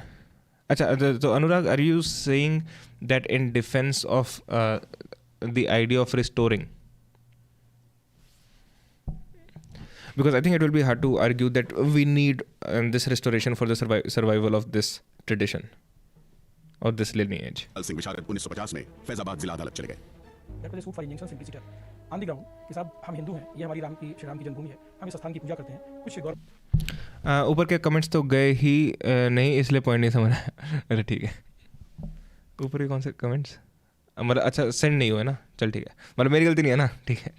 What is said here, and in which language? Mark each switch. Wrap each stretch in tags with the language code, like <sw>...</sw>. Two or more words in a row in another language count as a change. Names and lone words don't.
<en>Achha, so Anurag, are you saying that in defense of the idea of restoring? Because I think it will be hard to argue that we need this restoration for the survival of this tradition or this lineage.</en> <hi>सिंह विशारद 1950 में फैजाबाद जिला अदालत चले गए।</hi> <en>That was a suit for injunction simpliciter on the ground</en> <hi>कि साहब हम हिंदू हैं, ये हमारी श्री राम की जन्मभूमि है, हम इस स्थान की पूजा करते हैं, कुछ गौरव। ऊपर के कमेंट्स तो गए ही नहीं, इसलिए पॉइंट नहीं समझ रहा। अरे ठीक है, ऊपर के कौन से कमेंट्स मतलब अच्छा सेंड नहीं हुए ना, चल ठीक है, मतलब मेरी गलती नहीं है ना, ठीक है।</hi>